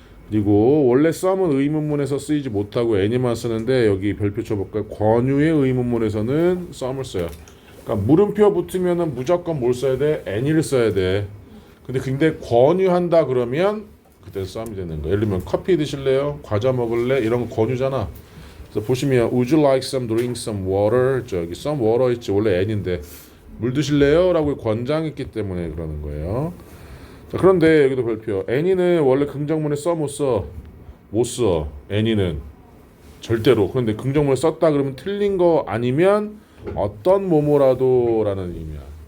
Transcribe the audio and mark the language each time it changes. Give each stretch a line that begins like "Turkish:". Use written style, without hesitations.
Korean: 그리고 원래 some은 의문문에서 쓰이지 못하고 any만 쓰는데, 여기 별표 쳐볼까요? 권유의 의문문에서는 some을 써요. 그러니까 물음표 붙으면은 무조건 뭘 써야 돼? any를 써야 돼. 근데 권유한다 그러면 그때 some이 되는 거예요. 예를 들면 커피 드실래요? 과자 먹을래? 이런 거 권유잖아.
English: 그래서 보시면 would you like some drink some water?
Korean: 저기
English: some water
Korean: 있지. 원래 any인데 물 드실래요? 라고 권장했기 때문에 그러는 거예요. 자, 그런데 여기도 별표. any는 원래 긍정문에 써 못 써? 못 써. any는 절대로. 그런데 긍정문에 썼다 그러면 틀린 거 아니면 어떤 뭐뭐라도 라는 의미야.